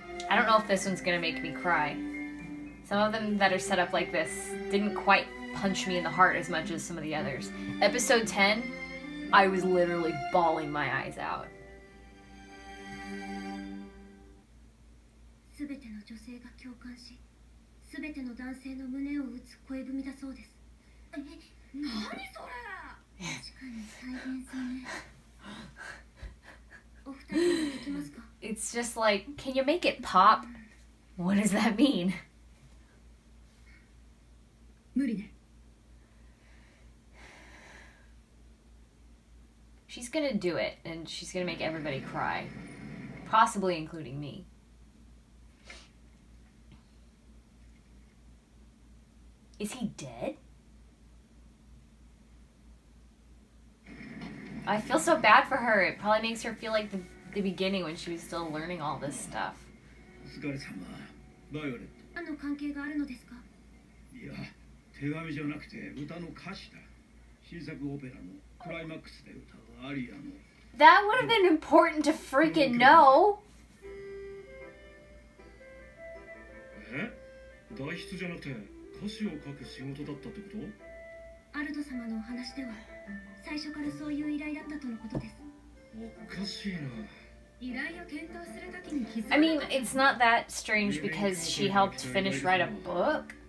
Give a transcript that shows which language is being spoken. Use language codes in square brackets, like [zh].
[en] I don't know if this one's gonna make me cry. Some of them that are set up like this didn't quite punch me in the heart as much as some of the others. Episode 10, I was literally bawling my eyes out. [ja] すべての女性が共感し、すべての男性の胸を打つ恋文だそうです。え、何それ？確かに再現性ね。お二人にできますか？ [en] It's just like, can you make it pop? What does that mean? [ja] 無理ね。 [en] She's gonna do it, and she's gonna make everybody cry. Possibly including me. Is he dead? I feel so bad for her. It probably makes her feel like the beginning when she was still learning all this stuff. [ja] お疲れ様、バイオレット。何の関係があるのですか？いや、手紙じゃなくて歌の歌詞だ。新作オペラのクライマックスで歌うアリアの。 [en] That would have been important to freaking know. [ja] 代筆じゃなくて歌詞を書く仕事だったってこと？アルド様のお話では最初からそういう依頼だったとのことです。おかしいな。依頼を検討するときに気づいた。 [en] I mean, it's not that strange because she helped finish write a book?